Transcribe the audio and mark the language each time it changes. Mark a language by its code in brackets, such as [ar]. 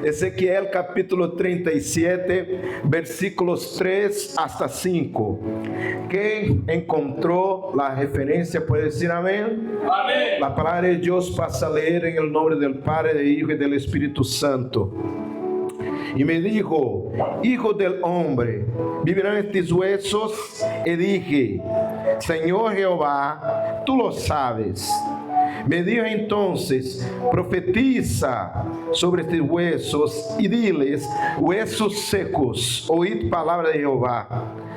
[es] Ezequiel capítulo 37, versículos 3 hasta 5. [pt] Quem encontrou a referência pode dizer amém? Amém. A palavra de Deus passa a ler em nome do Pai, do Hijo e do Espírito Santo. [es] Y me dijo: hijo del hombre, ¿vivirán estos huesos? Y dije: Señor Jehová, tú lo sabes. Me dijo entonces: profetiza sobre estos huesos y diles: huesos secos, oíd palabra de Jehová.